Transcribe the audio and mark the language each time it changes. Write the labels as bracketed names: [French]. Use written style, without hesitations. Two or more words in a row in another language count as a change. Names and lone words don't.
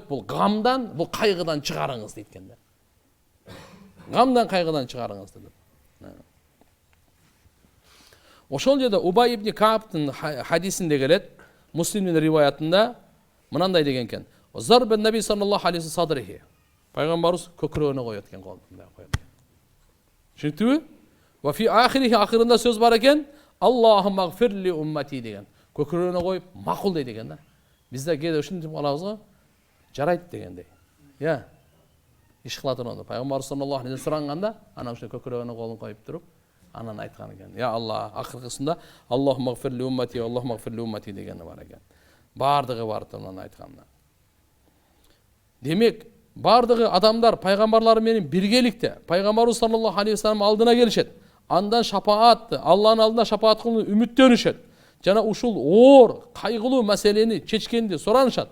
[Kyrgyz] Бул гамдан, бул кайгыдан чыгарыңыз дейт экен да. Гамдан, кайгыдан чыгарыңыз dedi. Ошол жерде Убай ибн Кааптын хадисинде келет, Муслимдин риваятында мынандай деген экен: [Arabic] "ضرب النبي صلى الله عليه صدره." [Kyrgyz] Пайгамбарыбыз көкүрөгүнө коет экен, колун коет. Түшүндүңбү? [Arabic] وفي آخره, [Kyrgyz] акырында сөз бар экен: [Arabic] "اللهم اغفر لي أمتي" деген. [Kyrgyz] Көкүрөгүнө коюп макул дейт экен да. Бизде кээде ушинтип калабыз го, жарайт дегендей. Я. Иш кыла турганда пайгамбар [Arabic] صلى الله عليه [Kyrgyz] суранганда, анан ушул көкүрөгүнө колун коюп туруп, анан айткан экен: [Arabic] "يا الله", [Kyrgyz] акыркысында [Arabic] "اللهم اغفر لي أمتي اللهم اغفر لي أمتي" [Kyrgyz] дегени бар экен. Бардыгы бар анан айтканда. Демек, бардыгы адамдар пайгамбарлар менен биргеликте пайгамбарыбыз [Arabic] صلى الله عليه وسلم [Kyrgyz] алдына келишет. Андан шапаатты, Алланын алдында шапаат кылууну үмүттөнүшөт. Жана ушул оор, кайгылуу маселени чечкенди суранышат.